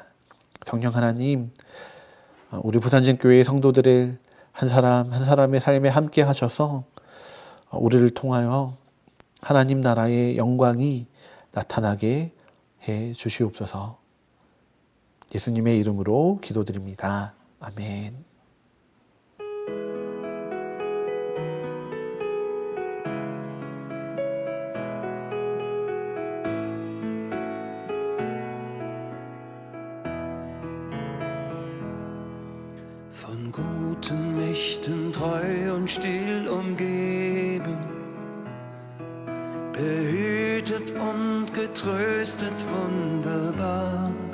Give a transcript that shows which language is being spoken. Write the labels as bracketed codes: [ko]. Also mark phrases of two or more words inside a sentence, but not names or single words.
[ko] 성령 하나님, 우리 부산진교회의 성도들을 한 사람 한 사람의 삶에 함께 하셔서 우리를 통하여 하나님 나라의 영광이 나타나게 해 주시옵소서. 예수님의 이름으로 기도드립니다. 아멘. [de] Von guten Mächten treu und still umgeben, behütet und getröstet wunderbar.